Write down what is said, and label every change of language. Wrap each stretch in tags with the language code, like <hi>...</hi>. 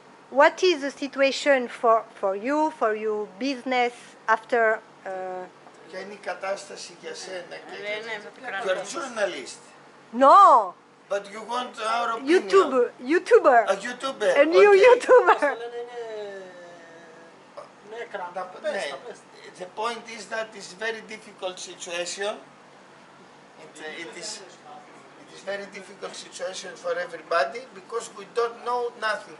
<en>What is the situation for you, for your business after?</en> <el>Ποια είναι η κατάσταση για σένα?</el> <en>You're a journalist, No, but you want our opinion. YouTuber, A YouTuber. a new okay. YouTuber.</en> <el>Ναι.</el> <en>The point is that it's very difficult situation. It is very difficult situation for everybody because we don't know nothing.</en>